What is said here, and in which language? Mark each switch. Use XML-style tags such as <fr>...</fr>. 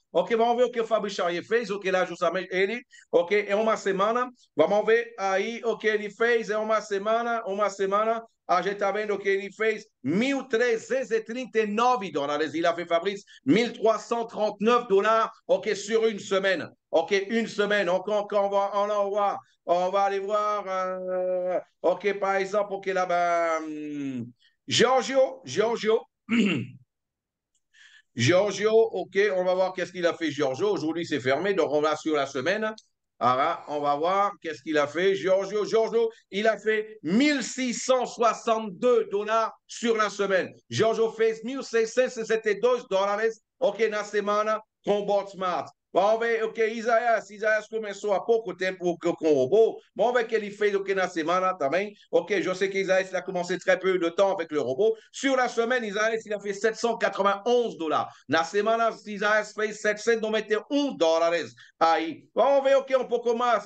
<pt>OK, vamos ver o que o Fabrice Charrier fez, o que ele justamente ele, OK, é uma semana. Vamos ver aí o que ele fez, é uma semana. A gente está vendo que ele fez 1.339 dólares.</pt> <fr>Il a fait Fabrice 1.339 dollars, OK, sur une semaine. OK, une semaine. Donc, on va aller voir, OK, par exemple, OK, là-bas, Giorgio, Giorgio, OK, on va voir qu'est-ce qu'il a fait, Giorgio. Aujourd'hui, c'est fermé, donc on va sur la semaine. Alors, on va voir qu'est-ce qu'il a fait. Giorgio, il a fait 1.662 dollars sur la semaine. Giorgio fait 1.662 dollars, OK,</fr> <pt>na semana com Bot Smart. Vamos ver, OK, Isaías começou há pouco tempo com o robô. Vamos ver o que ele fez na semana também.</pt> <fr>OK, je sais qu'Isaías a commencé très peu de temps avec le robot. Sur la semaine, Isaías, il a fait 791 dollars.</fr> <pt>Na semana, Isaías fez 791 dólares. Aí, vamos ver o que um pouco mais.</pt>